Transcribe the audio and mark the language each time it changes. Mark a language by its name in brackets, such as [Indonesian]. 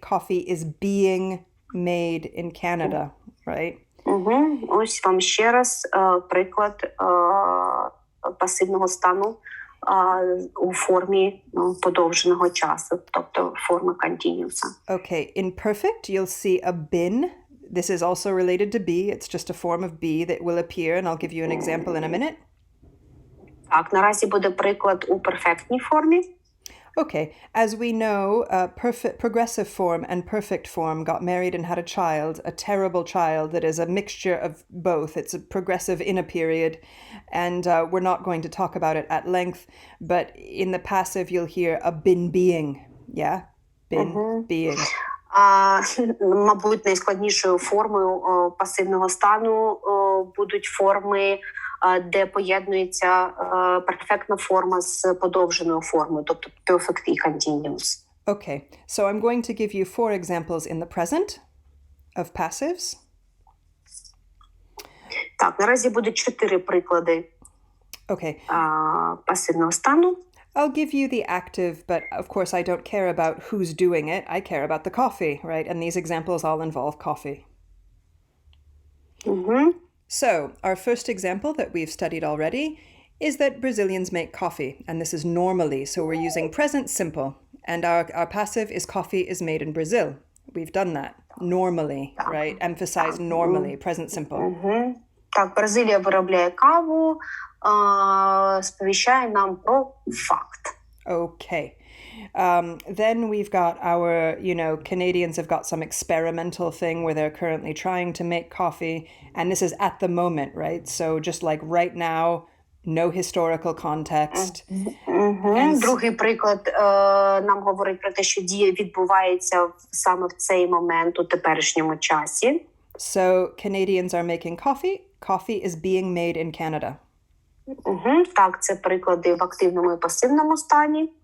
[English] Coffee is being made in Canada, right? [Ukrainian] Ось вам ще раз приклад пасивного стану у формі подовженого часу, тобто форми continuous. [English] Okay, in perfect, you'll see a been. This is also related to be. It's just a form of be that will appear, and I'll give you an example in a minute. [Ukrainian] Так, наразі буде приклад у перфектній формі. [English] Okay, as we know, progressive form and perfect form got married and had a child, a terrible child that is a mixture of both. It's a progressive in a period, and we're not going to talk about it at length, but in the passive you'll hear a been being, yeah? Been being. [Ukrainian] Мабуть, найскладнішою формою пасивного стану будуть форми, де поєднується перфектна форма з подовженою формою, тобто perfect і continuous. [English] Okay, so I'm going to give you 4 examples in the present of passives. [Ukrainian] Так, наразі буде 4 приклади пасивного стану. [English] I'll give you the active, but of course I don't care about who's doing it. I care about the coffee, right? And these examples all involve coffee. So, our first example that we've studied already is that Brazilians make coffee, and this is normally, so we're using present simple, and our passive is coffee is made in Brazil. We've done that. Normally, right? Emphasize normally, present simple. [Ukrainian] Так, Бразилія виробляє каву, сповіщає нам про факт. [English] Okay. Then we've got our, Canadians have got some experimental thing where they're currently trying to make coffee. And this is at the moment, right? So just like right now, no historical context. [Ukrainian] Другий приклад нам говорить про те, що дія відбувається саме в цей момент у теперішньому часі. [English] So Canadians are making coffee. Coffee is being made in Canada. [Ukrainian] Так, це приклади в активному і пасивному стані.